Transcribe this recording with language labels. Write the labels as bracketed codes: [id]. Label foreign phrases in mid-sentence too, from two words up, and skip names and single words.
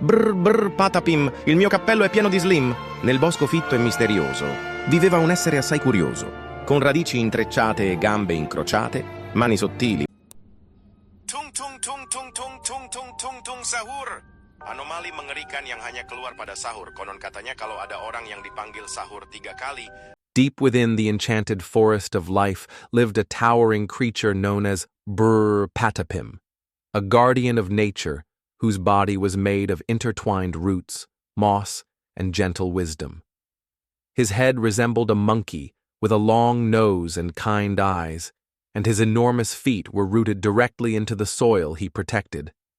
[it] Brr brr Patapim, il mio cappello è pieno di slim. Nel bosco fitto e misterioso viveva un essere assai curioso, con radici intrecciate e gambe incrociate, mani sottili. [id] Tung-Tung-Tung-Tung Sahur. Anomali mengerikan yang hanya keluar pada sahur. Konon katanya kalau ada orang yang dipanggil sahur 3 kali. [en] Deep within the enchanted forest of life lived a towering creature known as Patapim, a guardian of nature whose body was made of intertwined roots, moss, and gentle wisdom. His head resembled a monkey with a long nose and kind eyes, and his enormous feet were rooted directly into the soil he protected.